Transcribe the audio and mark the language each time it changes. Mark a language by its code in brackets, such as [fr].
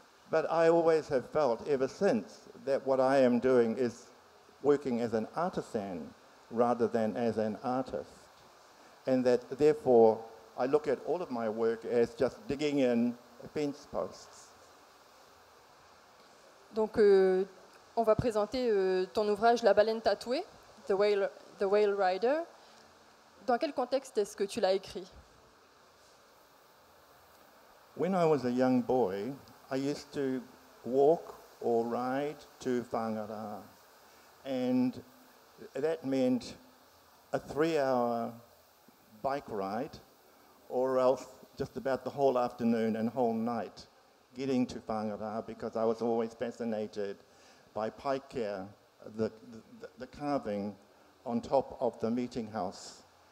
[en] But I always have felt ever since that what I am doing is working as an artisan rather than as an artist. And that therefore I look at all of my work as just digging in fence posts. [fr] Donc on va présenter ton ouvrage La baleine tatouée, The Whale Rider. Dans quel contexte est-ce que tu l'as écrit? [en] When I was a young boy, I used to walk or ride to Whangara, and that meant a 3-hour bike ride, or else just about the whole afternoon and whole night getting to Whangara, because I was always fascinated by paikea, the carving on top of the meeting house.